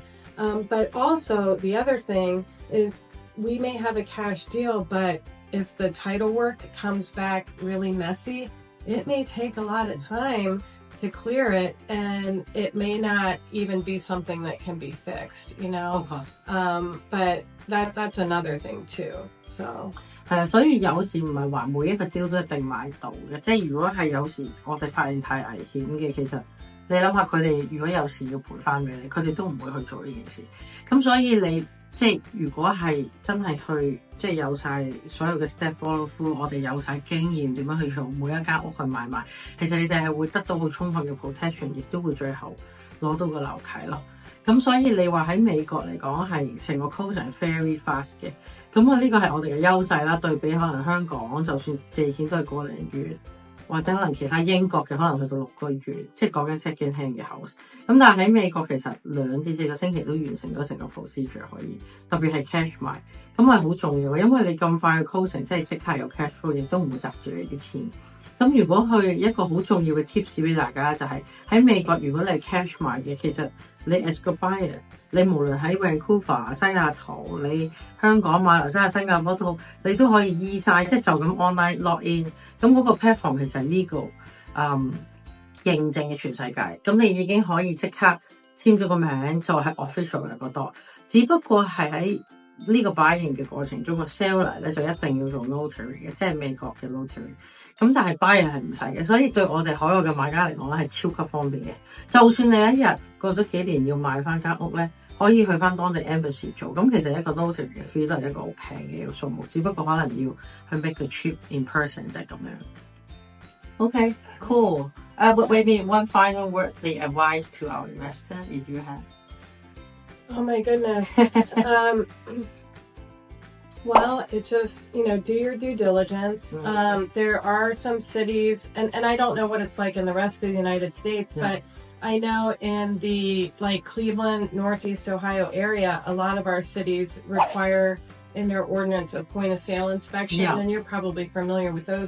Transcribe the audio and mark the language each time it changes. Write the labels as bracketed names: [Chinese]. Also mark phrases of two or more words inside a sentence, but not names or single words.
[English] But also the other thing is we may have a cash deal, but if the title work comes back really messy, it may take a lot of time to clear it, and it may not even be something that can be fixed, you know. But that's another thing too. So [Cantonese] 係啊，所以有時唔係話每一個 deal 都一定買到嘅，即係如果係有時我哋發現太危險嘅，其實你諗下佢哋如果有事要賠翻俾你，佢哋都唔會去做呢件事。咁所以你即係如果係真係去即係有晒所有嘅 [English] step follow through， [Cantonese] 我哋有晒經驗點樣去做每一間屋去買賣，其實你哋係會得到好充分嘅 protection， 亦都會最後攞到個樓契咯。咁所以你話喺美國嚟講係成個 [English] closing very fast [Cantonese] 嘅，咁呢個係我哋嘅優勢啦。對比可能香港，就算借錢都係個零月，或者可能其他英國嘅可能去到6個月，即係講緊 [English] second hand [Cantonese] 嘅 house。咁但係喺美國其實2至4個星期都完成咗成個 procedure 可以，特別係 cash 買，咁係好重要嘅，因為你咁快去 closing， 即係即刻有 [English] cash flow， [Cantonese] 亦都唔會窒住你啲錢。咁如果佢一個好重要嘅 tips 俾大家就係喺美國，如果你係 cash 買嘅，其實你 as 個 buyer， 你無論喺 Vancouver、西雅圖、你香港、馬來西亞、新加坡都好，你都可以 e-sign， 即係就咁 [English] online log in。 [Cantonese] 咁嗰個 platform 其實係 legal 認證嘅全世界，咁你已經可以即刻簽咗個名，就係 official 嘅嗰度。只不過係喺呢個 buying 嘅過程中，個 seller 咧就一定要做 notary 嘅，即係美國嘅 notary。咁但係 buyer 係唔使嘅，所以對我哋海外嘅買家嚟講咧係超級方便嘅。就算你一日過咗幾年要買翻間屋咧，可以去翻當地 embassy 做。咁其實一個 notary 嘅 fee 都係一個好平嘅一個數目，只不過可能要去 make 個 [English] trip in person [Cantonese] 就係咁樣。 [English] Okay, cool. But maybe one final word, the advice to our investor, if you have. Oh my goodness. Well, it just, do your due diligence. There are some cities, and I don't know what it's like in the rest of the United States, but I know in the Cleveland, Northeast Ohio area, a lot of our cities require in their ordinance a point of sale inspection, and you're probably familiar with those.